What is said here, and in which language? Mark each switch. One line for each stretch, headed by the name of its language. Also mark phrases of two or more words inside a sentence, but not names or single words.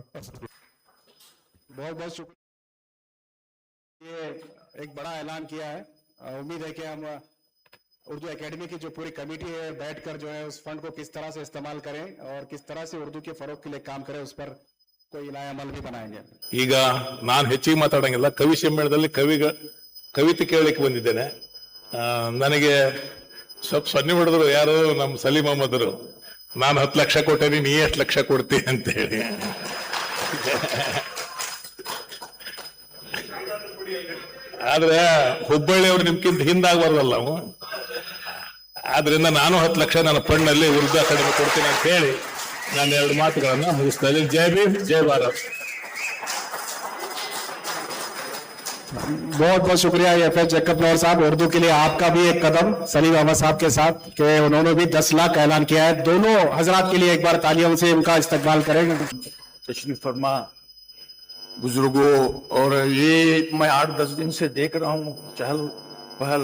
Hindi: बहुत बहुत शुक्रिया। ये एक बड़ा ऐलान किया है, उम्मीद है कि हम उर्दू एकेडमी की जो पूरी कमेटी है बैठकर जो है उस फंड को किस तरह से इस्तेमाल करें और किस तरह से उर्दू के फरोग के लिए काम करें, उस पर कोई नया अमल भी बनाएंगे।
Kannada: ಈಗ ನಾನು ಹೆಚ್ಚಿಗೆ ಮಾತಾಡಂಗಿಲ್ಲ, ಕವಿ ಸಮ್ಮೇಳನದಲ್ಲಿ ಕವಿತೆ ಕೇಳಲಿಕ್ಕೆ ಬಂದಿದ್ದೇನೆ. ನನಗೆ ಸ್ವಲ್ಪ ಸನ್ನೆ ಮಾಡಿದ್ರು ಯಾರು, ನಮ್ಮ ಸಲೀಂ ಅಹಮದ್ರು, ನಾನು 10 ಲಕ್ಷ ಕೊಟ್ಟೇನಿ, ನೀ ಎಷ್ಟು ಲಕ್ಷ ಕೊಡ್ತಿ ಅಂತ ಹೇಳಿ. ಆದ್ರೆ ಹುಬ್ಬಳ್ಳಿಯವ್ರು ನಿಮ್ಗಿಂತ ಹಿಂದಾಗಬಾರ್ದಲ್ಲ ನಾವು, ಆದ್ರಿಂದ ನಾನು 10 ಲಕ್ಷ ನನ್ನ ಫಂಡ್ನಲ್ಲಿ ಉರ್ದು ಅಕಾಡೆಮಿ ಕೊಡ್ತೀನಿ ಅಂತ ಹೇಳಿ ನಾನು 2 ಮಾತುಗಳನ್ನ ಮುಗಿಸ್ತಾ ಇದ್ದೀನಿ. ಜೈ ಭೀಮ್, ಜೈ ಭಾರತ್.
Hindi: बहुत बहुत शुक्रिया एफ एच जैकब नौर साहब। उर्दू के लिए आपका भी एक कदम सलीम अहमद साहब के साथ कि उन्होंने भी 10 लाख का ऐलान किया है। दोनों हजरात के लिए एक बार तालियों से उनका इस्तकबाल करेंगे। तशरीफ फरमा बुजुर्गों, और ये मैं 8-10 दिन से देख रहा हूँ चहल पहल।